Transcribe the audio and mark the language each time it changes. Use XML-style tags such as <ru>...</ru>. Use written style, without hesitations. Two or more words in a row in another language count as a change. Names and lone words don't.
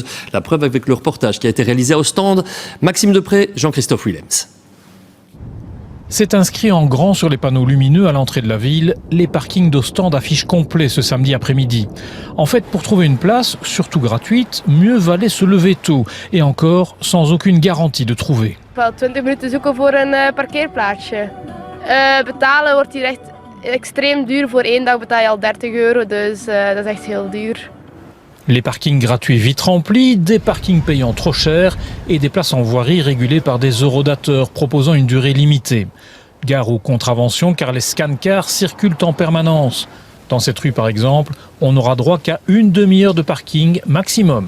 <fr>La preuve avec le reportage qui a été réalisé à Ostende. Maxime Depré, Jean-Christophe Willems. C'est inscrit en grand sur les panneaux lumineux à l'entrée de la ville. Les parkings d'Ostende affichent complet ce samedi après-midi. En fait, pour trouver une place, surtout gratuite, mieux valait se lever tôt. Et encore, sans aucune garantie de trouver.</fr> <nl>20 minuten zoeken voor een parkeerplaatsje. Betalen wordt hier echt extreem duur. Voor 1 dag betaal je al €30, dus dat is echt heel duur.</nl> <fr>Les parkings gratuits vite remplis, des parkings payants trop chers et des places en voirie régulées par des eurodateurs proposant une durée limitée. Gare aux contraventions car les scan-cars circulent en permanence. Dans cette rue par exemple, on n'aura droit qu'à une demi-heure de parking maximum.</fr>